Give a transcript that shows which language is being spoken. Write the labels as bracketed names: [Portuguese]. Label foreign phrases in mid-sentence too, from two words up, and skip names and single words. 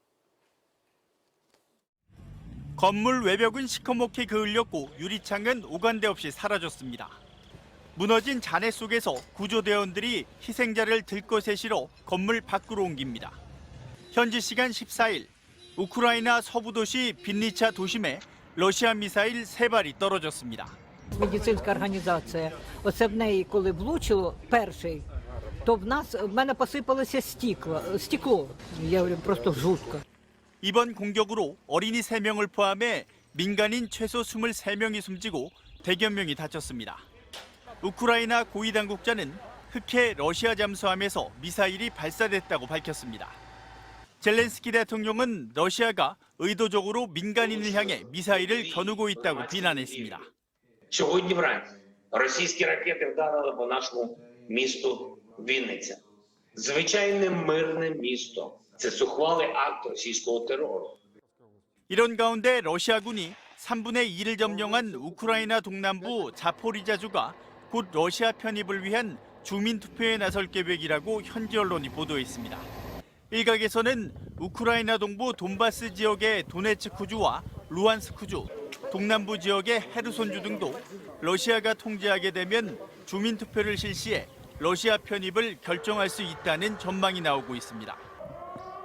[Korean] 건물 외벽은 시커멓게 그을렸고 유리창은 오간데 없이 사라졌습니다. 무너진 잔해 속에서 구조대원들이 희생자를 들것에 실어 건물 밖으로 옮깁니다. 현지 시간 14일 우크라이나 서부 도시 빈니차 도심에 러시아 미사일 3발이 떨어졌습니다. [Ukrainian] Медицинська організація. Оце в неї, коли влучило перший, то в мене посипалося стекло. [Russian] Я говорю, просто жутко. [Korean] 이번 공격으로 어린이 3명을 포함해 민간인 최소 23명이 숨지고 100여 명이 다쳤습니다. 우크라이나 고위 당국자는 흑해 러시아 잠수함에서 미사일이 발사됐다고 밝혔습니다. 젤렌스키 대통령은 러시아가 의도적으로 민간인을 향해 미사일을 겨누고 있다고 비난했습니다. [Ukrainian] Сьогодні вранці російські ракети вдарили по нашому місту Вінниця. Звичайне мирне місто. Це зухвалий акт російського терору. [Korean] 이런 가운데 러시아군이 3분의 2를 점령한 우크라이나 동남부 자포리자주가 곧 러시아 편입을 위한 주민 투표에 나설 계획이라고 현지 언론이 보도했습니다. 일각에서는 우크라이나 동부 돈바스 지역의 도네츠크주와 루안스크주, 동남부 지역의 헤르손주 등도 러시아가 통제하게 되면 주민 투표를 실시해 러시아 편입을 결정할 수 있다는 전망이 나오고 있습니다.